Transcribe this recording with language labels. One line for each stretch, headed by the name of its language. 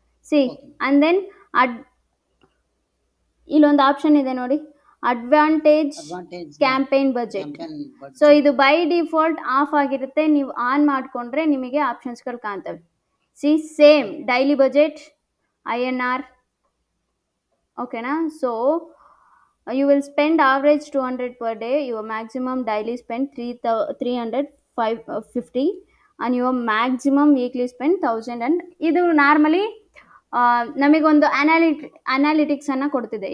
Kannada: C and then ಇಲ್ಲೊಂದು option ಇದೆ ನೋಡಿ, ಅಡ್ವಾಂಟೇಜ್ ಕ್ಯಾಂಪೇನ್ ಬಜೆಟ್. ಸೊ ಇದು ಬೈ ಡಿಫಾಲ್ಟ್ ಆಫ್ ಆಗಿರುತ್ತೆ, ನೀವು ಆನ್ ಮಾಡಿಕೊಂಡ್ರೆ ನಿಮಗೆ ಆಪ್ಷನ್ಸ್ಗಳು ಕಾಣ್ತವೆ.
English: See same daily budget, INR.
Kannada: ಓಕೆನಾ?
English: So you will spend average 200 per day, your maximum daily spend 350 and your maximum weekly spend 1000.
Kannada: and ಇದು ನಾರ್ಮಲಿ ನಮಗೊಂದು ಅನಾಲಿಟಿಕ್ಸನ್ನು ಕೊಡ್ತಿದೆ.